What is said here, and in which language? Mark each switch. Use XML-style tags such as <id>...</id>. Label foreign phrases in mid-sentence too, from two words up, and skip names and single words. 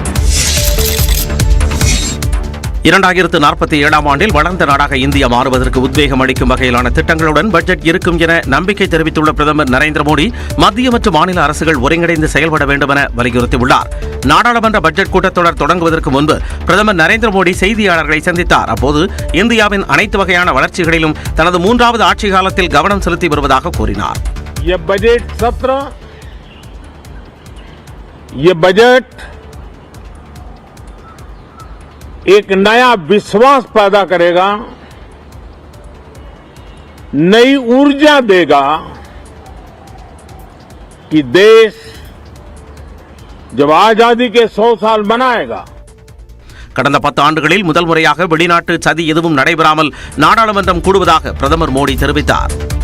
<ta>2047ஆம் ஆண்டில் வளர்ந்த நாடாக இந்தியா மாறுவதற்கு உத்வேகம் அளிக்கும் வகையிலான திட்டங்களுடன் பட்ஜெட் இருக்கும் என நம்பிக்கை தெரிவித்துள்ள பிரதமர் நரேந்திர மோடி, மத்திய மற்றும் மாநில அரசுகள் ஒருங்கிணைந்து செயல்பட வேண்டும் என வலியுறுத்தியுள்ளார். நாடாளுமன்ற பட்ஜெட் கூட்டத்தொடர் தொடங்குவதற்கு முன்பு பிரதமர் நரேந்திர மோடி செய்தியாளர்களை சந்தித்தார். அப்போது இந்தியாவின் அனைத்து வகையான வளர்ச்சிகளிலும் தனது 3வது ஆட்சி காலத்தில் கவனம் செலுத்தி வருவதாக கூறினார்.</ta> <hi>एक नया विश्वास पैदा करेगा, नई ऊर्जा देगा कि देश जब आजादी के 100 साल मनाएगा.</hi> <ta>கடந்த 10 ஆண்டுகளில் முதல் முறையாக வெளிநாட்டு சதி எதுவும் நடைபெறாமல் நாடாளுமன்றம் கூடுவதாக பிரதமர் மோடி தெரிவித்தார்.</ta>